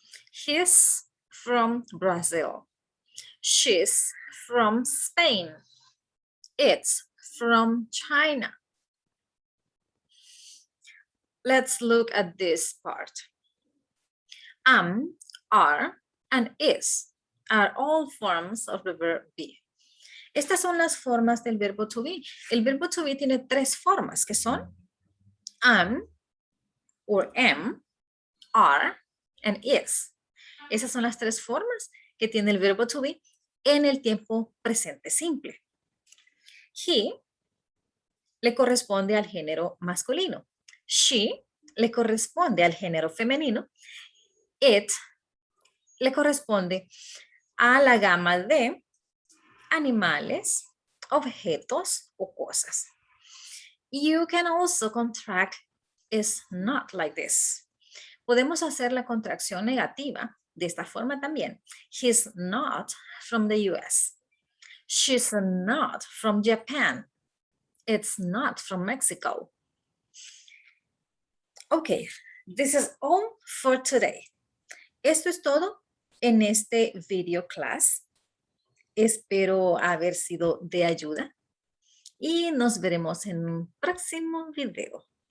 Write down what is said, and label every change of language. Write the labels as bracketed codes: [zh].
[en] He's from Brazil. She's from Spain. It's from China. Let's look at this part. Am, are, and is are all forms of the verb be. [es] Estas son las formas del verbo to be. El verbo to be tiene 3 formas que son am, or am, are, and is. Esas son las 3 formas que tiene el verbo to be en el tiempo presente simple. He le corresponde al género masculino. She le corresponde al género femenino. It le corresponde a la gama de animales, objetos o cosas. [en] You can also contract is not like this. [es] Podemos hacer la contracción negativa de esta forma también. [en] He's not from the US. She's not from Japan. It's not from Mexico. Okay, this is all for today. [es] Esto es todo en este video class. Espero haber sido de ayuda y nos veremos en un próximo video.